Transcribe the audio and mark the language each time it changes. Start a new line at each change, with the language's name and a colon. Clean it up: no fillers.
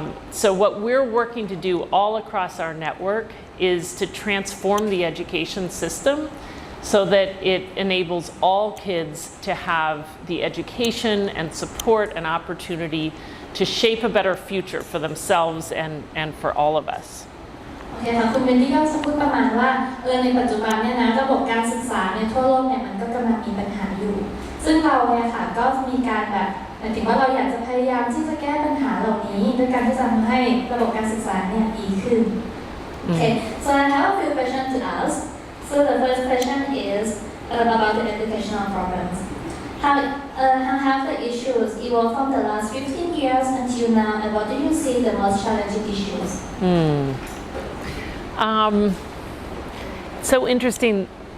English: So what we're working to do all across our network is to transform the education system so that it enables all kids to have the education and support and opportunity to shape a better future for themselves and for all of us.
Thai: โอเคค่ะคุณเวนดี้ก็จะพูดประมาณว่าในปัจจุบันเนี่ยนะระบบการศึกษาในทั่วโลกเนี่ยมันก็กำลังมีปัญหาอยู่ซึ่งเราเนี่ยค่ะก็มีการแบบหมายถึงว่าเราอยากจะพยายามที่จะแก้ปัญหาเหล่านี้ด้วยการที่จะทำให้ระบบการศึกษาเนี่ยดีขึ้น
English: Okay, so I have a few questions to ask. So the first question is about the educational problems. How have the issues evolved from the last 15 years until now, and what do you see the most challenging issues? So interesting.